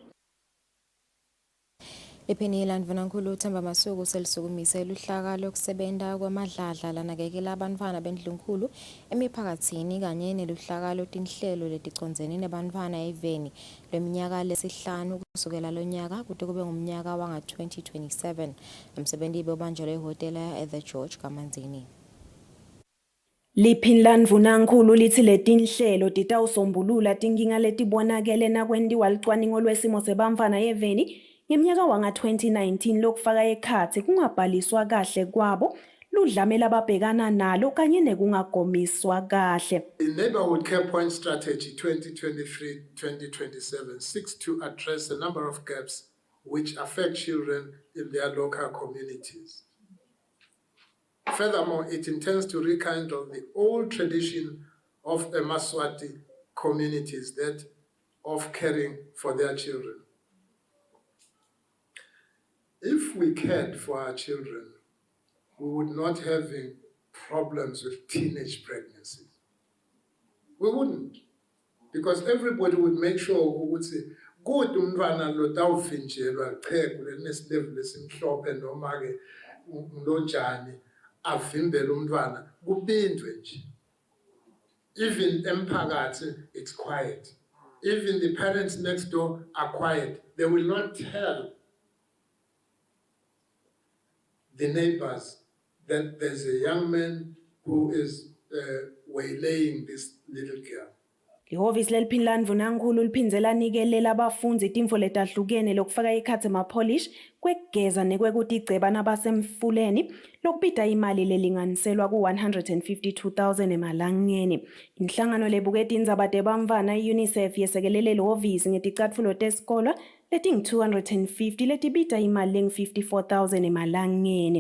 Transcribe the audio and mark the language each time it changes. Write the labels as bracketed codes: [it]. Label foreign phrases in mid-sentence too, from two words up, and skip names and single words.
[ss] Iphenila Ndvunankulu Themba Masuku selisukumise luhlaka lokusebenza kwamadladla lanakekela abantwana bendlunkulu emiphakathini kanye neluhlaka lotinhlelo leticondzene nebantwana eveni leminyaka lesihlanu kusukela lonyaka kude kube ngumnyaka wanga 2027. Umsebenzi bebanjelwe ehotela [en] at the [ss] George Kamanzini. Liphinla Ndvunankulu lithi letinhlelo titawusombulula tinkinga letibonakele nakwendiwa licwaningo lwesimo sebantfwana yeveni ngeminyaka wanga 2019 lokufaka ekhatsi kungabhaliswa kahle kwabo ludlame lababhekana nalo kanye nekungagomiswa kahle. [en] The Neighborhood Care Point Strategy 2023-2027 seeks to address a number of gaps which affect children in their local communities. Furthermore, it intends to rekindle the old tradition of Eswatini communities that of caring for their children. If we cared for our children, we would not have problems with teenage pregnancies. We wouldn't, because everybody would make sure who would say, good [ss] umntwana lo tawuvinjelwa iqhegu leneslevel lesimhlophe noma ke lonjani avimbele umntwana kubindwe nje. [en] Even emphakathi it's quiet. Even the parents next door are quiet. They will not tell the neighbors that there's a young man who is waylaying this little girl. [ss] Ihhovisi leliphinla Ndvunankulu liphindze lanikelela abafundzisi itimfo letahlukene lokufaka ekhatsi emapolish kwekugeza nekwekutigceba nabasemfuleni lokubita imali lelinganiselwa ku-152,000 emalangeni. Inhlangano lebuketa indzaba tebantfwana i-UNICEF yesekelele lihhovisi ngeticatfulo tesikolwa letingu-250 letibita imali lengu-54,000 emalangeni.